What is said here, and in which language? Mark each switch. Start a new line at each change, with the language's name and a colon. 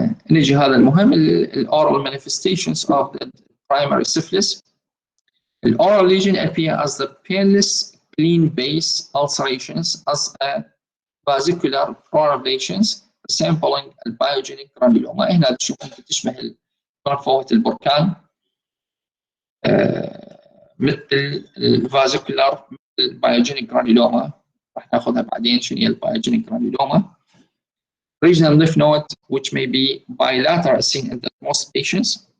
Arabic: نجي هذا المهم
English: oral manifestations of the primary syphilis. The oral lesion appear as the painless clean base ulcerations as a vesicular proliferations resembling البيوجينيك granuloma.
Arabic: هنا تشوفون تشبه فوهة البركان مثل الفازيكولار البيوجينيك جرانيلوما راح ناخذها بعدين شنو هي البايوجينيك جرانيولوما.
English: Regional lymph node which may be bilateral seen in the most patients.